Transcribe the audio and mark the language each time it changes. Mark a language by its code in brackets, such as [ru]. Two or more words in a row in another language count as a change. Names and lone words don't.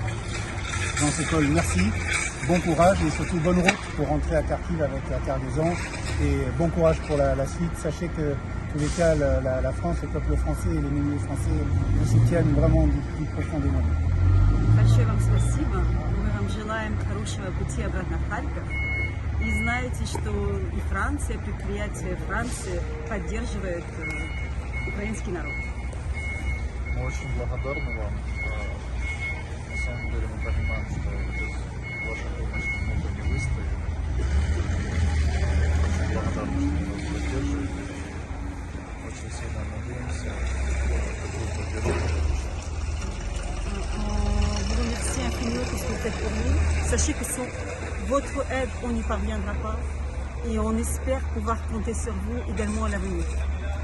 [fr] Jean Sokol, merci, bon courage et surtout bonne route pour rentrer à Kharkiv avec la cargaison et bon courage pour la suite. Sachez que, en tous les cas, la France, le peuple français et les milieux français vous soutiennent vraiment du plus profondément. [ru] Большое вам спасибо. Мы вам желаем хорошего пути обратно в Харьков. И знаете, что и Франция, предприятие Франции поддерживает украинский народ. Мы очень благодарны вам. На самом деле мы понимаем, что без вашей помощи мы бы не выстояли. Очень благодарны, что вы нас поддерживаете. Очень сильно надеемся на такую поддержку. [fr] Vous remercie infiniment pour ce que vous faites pour nous. Sachez que sans votre aide, on n'y parviendra pas. Et on espère pouvoir compter sur vous également à l'avenir.